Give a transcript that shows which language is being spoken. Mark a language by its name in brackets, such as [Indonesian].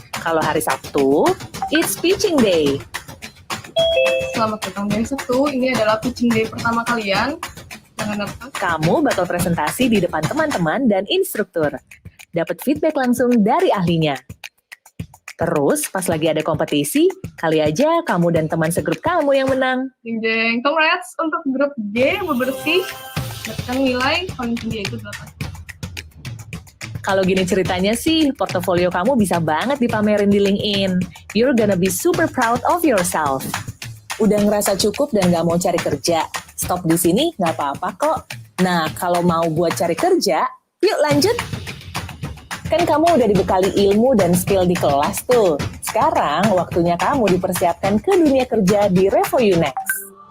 [Indonesian] Kalau hari Sabtu, [English] it's pitching day. [Indonesian] Selamat datang di hari Sabtu, ini adalah pitching day pertama kalian. Jangan lupa. Kamu bakal presentasi di depan teman-teman dan instruktur. Dapat feedback langsung dari ahlinya. Terus, pas lagi ada kompetisi, kali aja kamu dan teman segrup kamu yang menang. Jeng, congrats untuk grup G bebersih. Dapatkan nilai paling tinggi yaitu 8. Kalau gini ceritanya sih, portofolio kamu bisa banget dipamerin di LinkedIn. [English] You're gonna be super proud of yourself. [Indonesian] Udah ngerasa cukup dan gak mau cari kerja? Stop di sini gak apa-apa kok. Nah, kalau mau buat cari kerja, yuk lanjut. Kan kamu udah dibekali ilmu dan skill di kelas tuh. Sekarang waktunya kamu dipersiapkan ke dunia kerja di Revoyu Next.